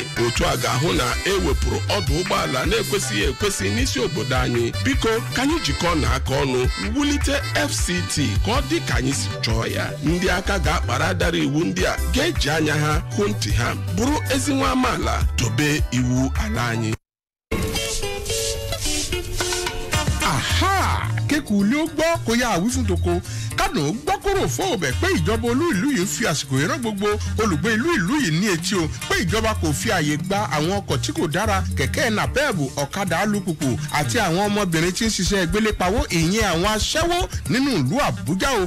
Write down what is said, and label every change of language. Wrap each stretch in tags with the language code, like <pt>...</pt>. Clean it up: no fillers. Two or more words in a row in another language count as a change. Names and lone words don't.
<ig>Otu a ga-ahụ na ewepụrụ ọdụ ụgbọala na-ekwesịghị ekwesị n'isi obodo anyị. Biko ka anyị jikọọ n'aka ọnụ wulite FCT ka ọ dị ka anyị si chọọ ya. Ndị aka ga-akpara dara iwu ndị a ga-eji anya ha hụ ntị ha, bụrụ ezi nwa amaala, dobe iwu ala anyị. Aha!</ig> <yo>Kéku ló gbọ́ kó yá àwí fún toko. Kánò gbọ́ kóró fún ọbẹ̀ pé ìjọba olú ìlú yìí fi àsìkò ìran gbogbo olùgbé ìlú yìí ní etí o pé ìjọba kò fi àyè gba àwọn ọkọ̀ tí kò dára, kẹ̀kẹ́ nàpẹ́ẹ̀bù, ọ̀kadà alùpùpù àti àwọn ọmọbìnrin tí ń ṣiṣẹ́ gbélépawó, ìyẹn àwọn aṣẹ́wó nínú ìlú Àbújá o.</yo>